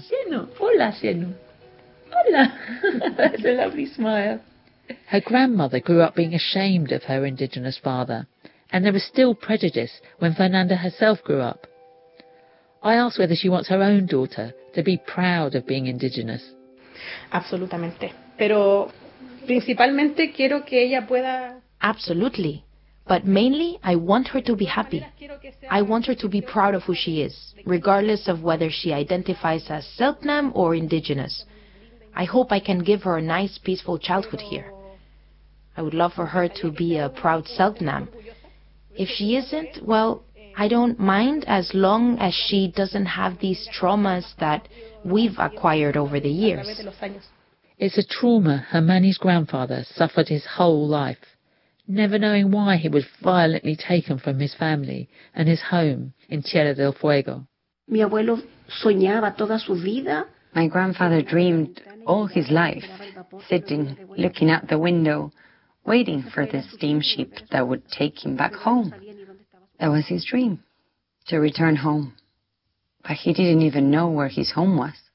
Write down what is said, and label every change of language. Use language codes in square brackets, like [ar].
[en] Sheno. [es] Hola, Sheno. Hola. [en] That's a lovely smile. Her grandmother grew up being ashamed of her indigenous father, and there was still prejudice when Fernanda herself grew up. I asked whether she wants her own daughter to be proud of being indigenous. [es] Absolutamente. Pero principalmente quiero que ella pueda... [en] Absolutely. But mainly, I want her to be happy. I want her to be proud of who she is, regardless of whether she identifies as Selknam or indigenous. I hope I can give her a nice, peaceful childhood here. I would love for her to be a proud Selknam. If she isn't, well, I don't mind as long as she doesn't have these traumas that we've acquired over the years. It's a trauma Hermani's grandfather suffered his whole life, never knowing why he was violently taken from his family and his home in Tierra del Fuego. [es] Mi abuelo soñaba toda su vida. [en] My grandfather dreamed all his life, sitting, looking out the window, waiting for the steamship that would take him back home. That was his dream, to return home. But he didn't even know where his home was.